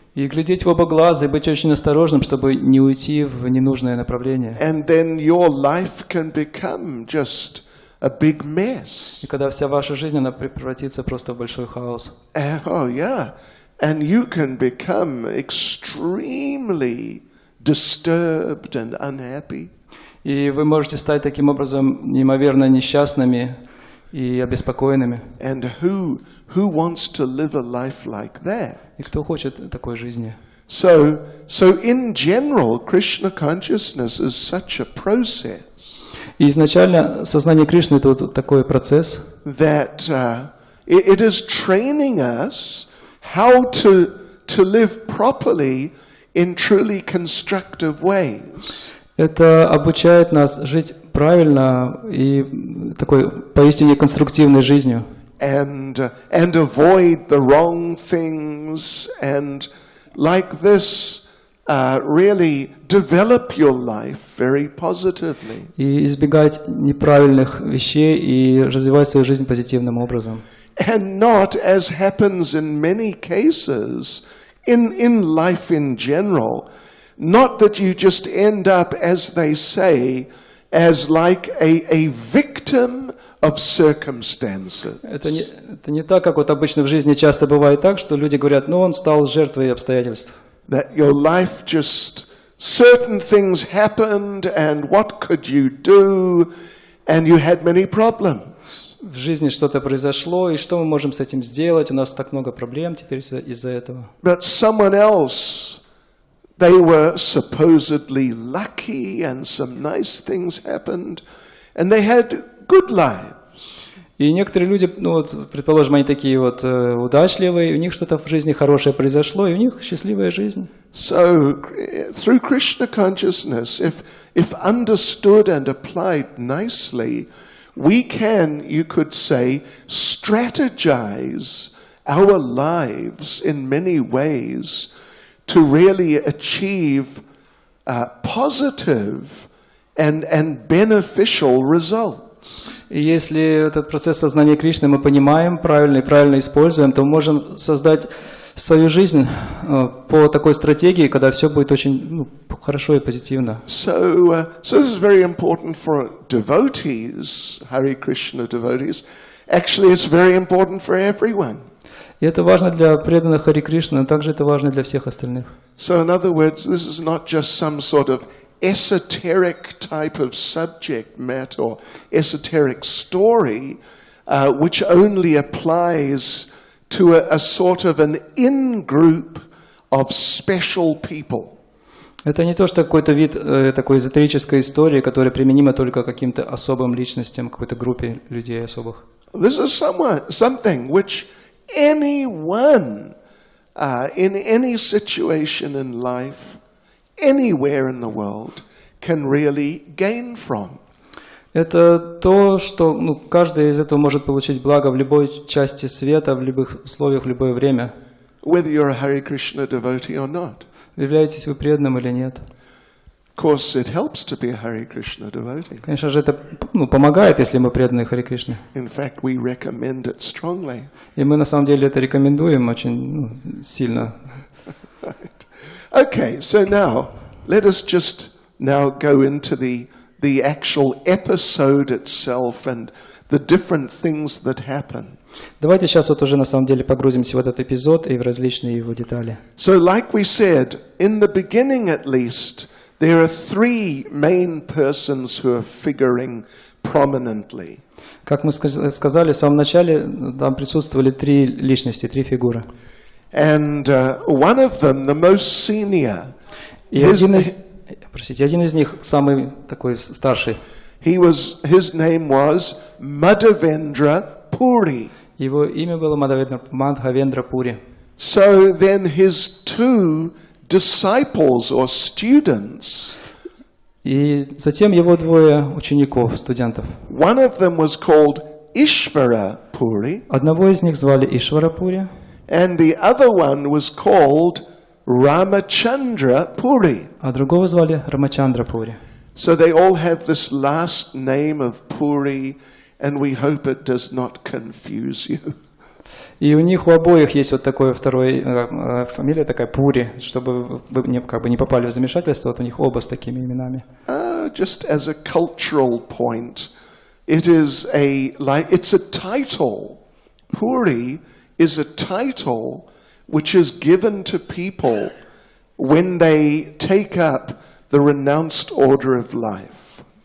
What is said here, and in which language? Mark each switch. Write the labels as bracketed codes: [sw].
[ru] И глядеть в оба глаза и быть очень осторожным, чтобы не уйти в ненужное направление. [en] And then your life can become just a big mess. [ru] И когда вся ваша жизнь, она превратится просто в большой хаос. [en] Oh yeah, and you can become extremely disturbed and unhappy. [ru] И вы можете стать таким образом неимоверно несчастными и обеспокоенными. [en] And who wants to live a life like that? [ru] И кто хочет такой жизни? [en] So in general, Krishna consciousness is such a process. [ru] И изначально сознание Кришны — это вот такой процесс, [en] that it is training us how to live properly in truly constructive ways. [ru] это обучает нас жить правильно и такой поистине конструктивной жизнью. [en] And avoid the wrong things, and like this really develop your life very positively. [ru] И избегать неправильных вещей и развивать свою жизнь позитивным образом. [en] And not, as happens in many cases in life in general, not that you just end up, as they say, as like a victim of circumstances. [ru] Это не так, как вот обычно в жизни часто бывает так, что люди говорят, ну он стал жертвой обстоятельств. [en] That your life just, certain things happened, and what could you do, and you had many problems. [ru] В жизни что-то произошло, и что мы можем с этим сделать? У нас так много проблем теперь из-за этого. [en] But someone else, they were supposedly lucky, and some nice things happened, and they had good lives. [ru] И некоторые люди, ну вот, предположим, они такие вот удачливые, у них что-то в жизни хорошее произошло, и у них счастливая жизнь. [en] So, through Krishna consciousness, if understood and applied nicely, we can, you could say, strategize our lives in many ways to really achieve positive and beneficial results. [ru] И если этот процесс сознания Кришны мы понимаем правильно и правильно используем, то мы можем создать свою жизнь по такой стратегии, когда все будет очень хорошо и позитивно. [en] So this is very important for devotees, Hare Krishna devotees. Actually, it's very important for everyone. [ru] И это важно для преданных Хари Кришны, но также это важно для всех остальных. [en] So in other words, this is not just some sort of esoteric type of subject matter or esoteric story, which only applies to a sort of an in-group of special people. [ru] Это не то, что какой-то вид такой эзотерической истории, которая применима только к каким-то особым личностям, какой-то группе людей особых. [en] This is something which anyone in any situation in life, anywhere in the world, can really gain from. [ru] Это то, что каждый из этого может получить благо в любой части света, в любых условиях, в любое время. [en] Whether you're a Hare Krishna devotee or not. [ru] Являетесь вы преданным или нет? [en] Of course, it helps to be a Hare Krishna devotee. [ru] Конечно же, это помогает, если мы преданы Хари Кришне. [en] In fact, we recommend it strongly. [ru] И мы на самом деле это рекомендуем очень сильно. [en] Right. Okay, so now let us just now go into the actual episode itself and the different things that happen. [ru] Давайте сейчас вот уже на самом деле погрузимся в этот эпизод и в различные его детали. [en] So, like we said, in the beginning at least, there are three main persons who are figuring prominently. [ru] Как мы сказали, в самом начале там присутствовали три личности, три фигуры. [en] And one of them, the most senior, [ru] И один из них самый такой старший. [en] his name was Madhavendra Puri. [ru] Его имя было Мадхавендра Пури. [en] So then his two disciples or students, [ru] И затем его двое учеников, студентов. [en] one of them was called Ishvara Puri, [ru] Одного из них звали Ишвара Пури, [en] and the other one was called Ramachandra Puri. [ru] А другого звали Рамачандра Пури. [en] So they all have this last name of Puri, and we hope it does not confuse you. [ru] И у них у обоих есть вот такое фамилия такая Пури, чтобы вы не попали в замешательство. Вот у них оба с такими именами. [en] Just as a cultural point, it's a title. Puri is a title which is given to people when they take up the renounced order of life.